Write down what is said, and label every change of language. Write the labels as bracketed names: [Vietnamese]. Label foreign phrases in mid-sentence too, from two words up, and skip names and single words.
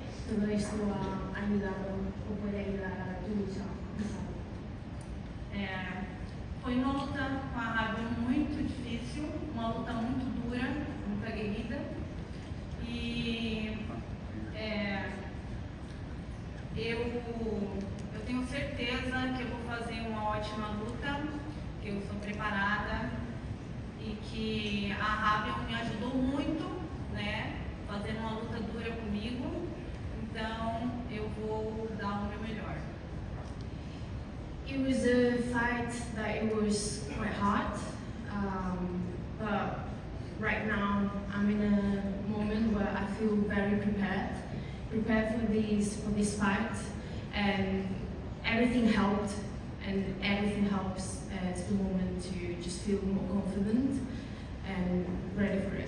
[Spanish] todo esto ha ayudado o puede ayudar a tu lucha. [Portuguese] Foi uma luta com a Rábia muito difícil, uma luta muito dura, muito aguerrida. E eu tenho certeza que eu vou fazer uma ótima luta, que eu sou preparada e que a Rábia me ajudou muito, né, fazendo uma luta dura comigo. Então eu vou dar o meu melhor. [English] It was a fight that it was quite hard, but right now I'm in a moment where I feel very prepared for this fight, and everything helped, and everything helps at the moment to just feel more confident and ready for it.